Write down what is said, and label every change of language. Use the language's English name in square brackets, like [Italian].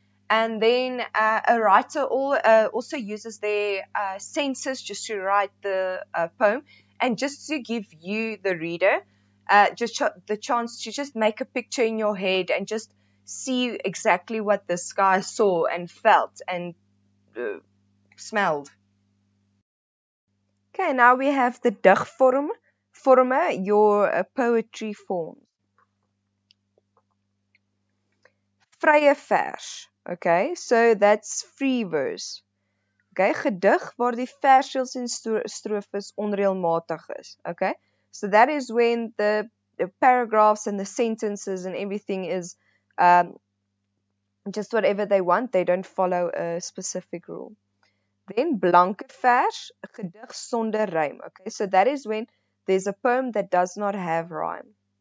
[English] And then a writer also uses their senses just to write the poem, and just to give you, the reader, just the chance to just make a picture in your head and just see exactly what this guy saw and felt and smelled. Okay, now we have the digvorme, your poetry forms. Vrye vers. Okay, so that's free verse. [Afrikaans] Okay, gedig waar die versreëls en strofes onreëlmatig is. [English] Okay, so that is when the paragraphs and the sentences and everything is just whatever they want. They don't follow a specific rule. Then blanke vers, gedig sonder rhyme. Okay, so that is when there's a poem that does not have rhyme.